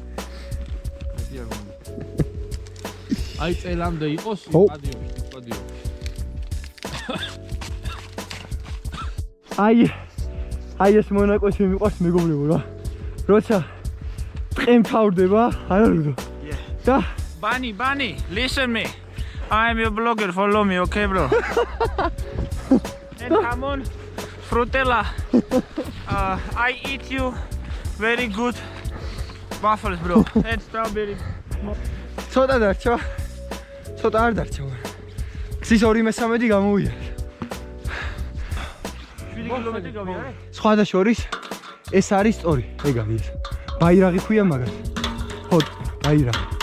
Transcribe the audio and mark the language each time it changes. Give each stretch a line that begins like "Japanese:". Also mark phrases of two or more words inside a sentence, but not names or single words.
Georgian: მეტი არ მომი. აი წელამდე იყოს პადიო. აი ეს მონაკოში მიყვარს მეგობრებო რა. როცა ტყე მთავრდება, არა რუდო. და
English: Bunny, listen me. I am your blogger, follow me, okay bro? And come on, Frutella. I eat you very good waffles, bro. And strawberry.
Georgian: ცოტა დარჩა. ცოტა არ დარჩა. გზის 2/3 გამოვიარე. 7 კილომეტრი გავიარე. სხვა შორის ეს არის სწორი. ეგ არის. ბაირაღი ქვია მაგას. ხო, ბაირაღი.